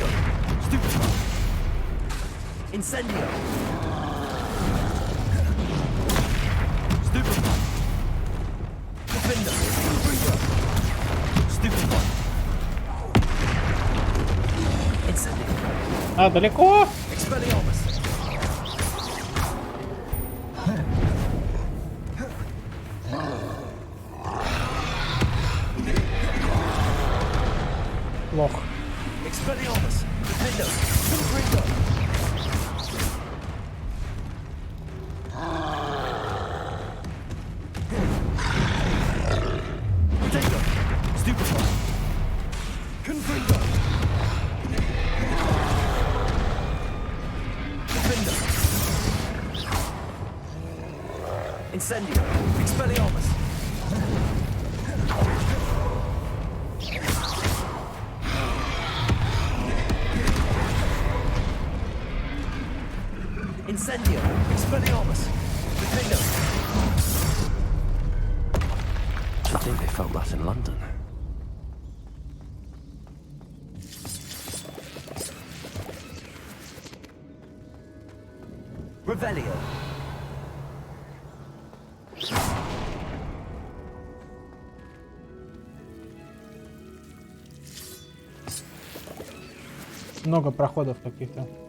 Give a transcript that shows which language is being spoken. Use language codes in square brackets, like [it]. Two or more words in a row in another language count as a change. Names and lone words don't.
[en] Stupefy. Incendio. Stupefy. Defender. Confringo. Stupefy. Incendio. [ru] А, далеко? [en] Expelliarmus. [ru] Лох. [en] Expelliarmus. Defender. Confringo. Protego. Stupefy. Confringo. Defender. Incendio. Expelliarmus. Incendio. Expelliarmus. Defender. I think they felt that in London. Revelio. [ru] Много проходов каких-то.